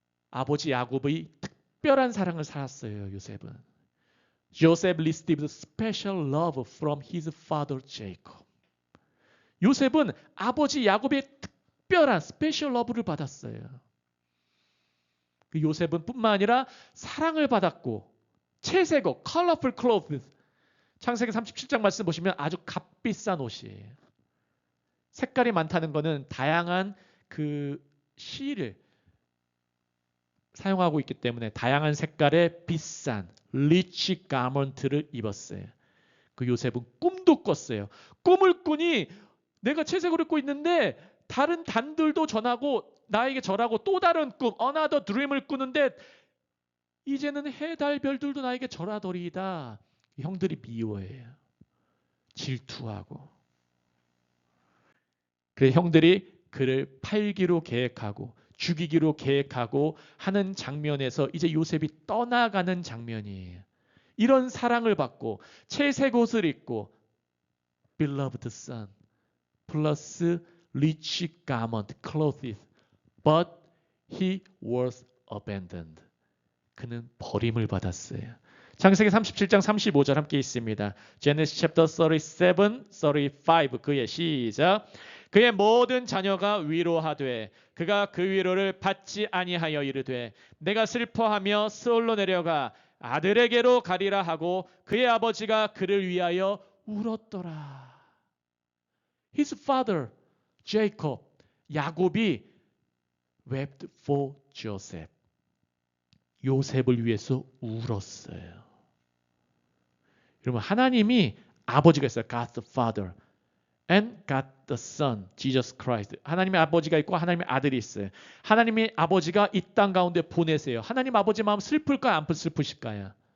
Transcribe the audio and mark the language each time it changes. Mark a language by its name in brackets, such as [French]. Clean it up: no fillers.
[Korean] 아버지 야곱의 특별한 사랑을 살았어요. 요셉은. [English] Joseph received special love from his father Jacob. [Korean] 요셉은 아버지 야곱의 특별한 스페셜 러브를 받았어요. 그 요셉은 뿐만 아니라 사랑을 받았고 채색옷, [English] colorful clothes. [Korean] 창세기 37장 말씀 보시면 아주 값비싼 옷이에요. 색깔이 많다는 것은 다양한 그 실을 사용하고 있기 때문에 다양한 색깔의 비싼 리치 가먼트를 입었어요. 그 요셉은 꿈도 꿨어요. 꿈을 꾸니 내가 채색을 입고 있는데 다른 단들도 전하고 나에게 절하고 또 다른 꿈, [English] another dream [Korean] 을 꾸는데 이제는 해, 달, 별들도 나에게 절하더리이다. 형들이 미워해요. 질투하고. 그래 형들이 그를 팔기로 계획하고 죽이기로 계획하고 하는 장면에서 이제 요셉이 떠나가는 장면이에요. 이런 사랑을 받고 채색 옷을 입고 [English] beloved son 플러스 rich garment clothes but he was abandoned. [Korean] 그는 버림을 받았어요. 창세기 37장 35절 함께 있습니다. [English] Genesis chapter 37, 35 [Korean] 그의 시작. 그의 모든 자녀가 위로하되 그가 그 위로를 받지 아니하여 이르되 내가 슬퍼하며 스올로 내려가 아들에게로 가리라 하고 그의 아버지가 그를 위하여 울었더라. [English] His father, Jacob, 야곱이 wept for Joseph. [Korean] 요셉을 위해서 울었어요. 여러분 하나님이 아버지가 있어요. [English] God the Father and God the Son, Jesus Christ. [Korean] 하나님의 아버지가 있고 하나님의 아들이 있어요. 하나님의 아버지가 이 땅 가운데 보내세요. 하나님 아버지 마음 슬플까요? 안 슬프실까요?